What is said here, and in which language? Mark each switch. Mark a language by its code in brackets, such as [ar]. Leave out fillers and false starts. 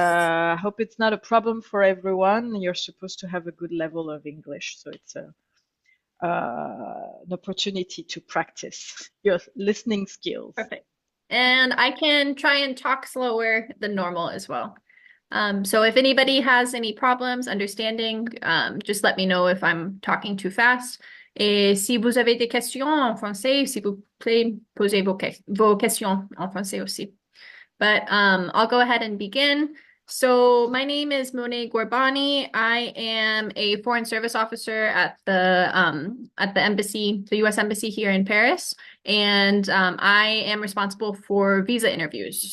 [en] I hope it's not a problem for everyone. You're supposed to have a good level of English, so it's an opportunity to practice your listening skills. Perfect. And I can try and talk slower than normal as well. So if anybody has any problems understanding, just let me know if I'm talking too fast. [fr] Et si vous avez des questions en français, s'il vous plaît, posez vos questions en français aussi. [en] But I'll go ahead and begin. So my name is Monet Gorbani. I am a Foreign Service Officer at the embassy, the U.S. Embassy here in Paris, and I am responsible for visa interviews.